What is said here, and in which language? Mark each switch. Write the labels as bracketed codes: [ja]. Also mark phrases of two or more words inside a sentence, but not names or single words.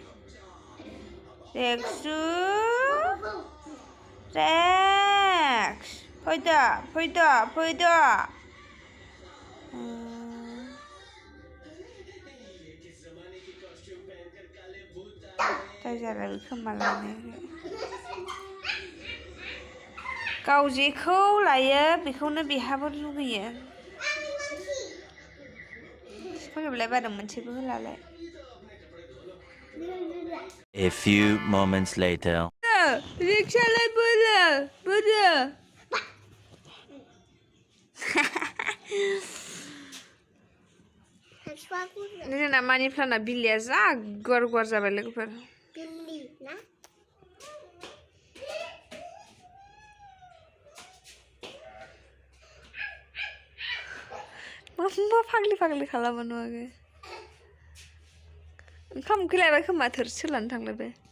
[brx] रेक्सु रेक्स फैदो जायजालाय खोमा लानाय गाव जेखौ लायो बेखौनो बेहाबो लुगैयो फोजोबलाय बादों मोनसेबो होलालाय [en] A few moments later. [brx] रिक्सालाय बोरो जोंना मानि प्लाना बिल्लिया जा गुवार जाबाय लोगोफोर बिल्लि ना मा फाग्लि खालामो नुवाखै ओंखाम उखैलायबाय खोमा थोरसि लानो थांलायबाय